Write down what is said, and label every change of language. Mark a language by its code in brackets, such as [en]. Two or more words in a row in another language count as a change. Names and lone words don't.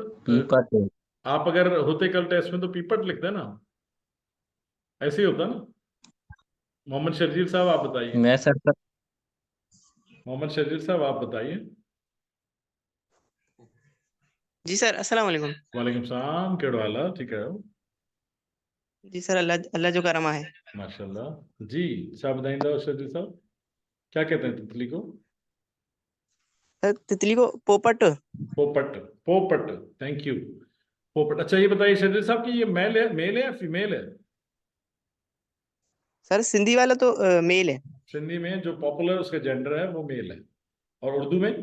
[ur] पीपट। آپ اگر ہوتے کل ٹیسٹ میں تو پیپٹ لکھتے نا، ایسے ہی ہوتا نا. محمد شرجیل صاحب آپ بتائیے. میں سر محمد شرجیل صاحب آپ بتائیے. جی سر, السلام علیکم. وعلیکم السلام, [sd] कहिड़ो हाल आहे? ठीकु आहियो? [ur] جی سر، اللہ اللہ جو کرم ہے. माशाल्लाह। [sd] जी छा ॿुधाईंदव [ur] शर्जील साहब, کیا کہتے ہیں تتلی کو? سر تتلی کو پوپٹ. پوپٹ، پوپٹ. [en] Thank you, [ur] पोपट। اچھا یہ بتائیے شرجیل صاحب کہ یہ میل ہے یا فیمیل ہے? سر سندھی والا تو میل ہے. سندھی میں جو پاپولر اس کا جینڈر ہے وہ میل ہے، اور اردو میں?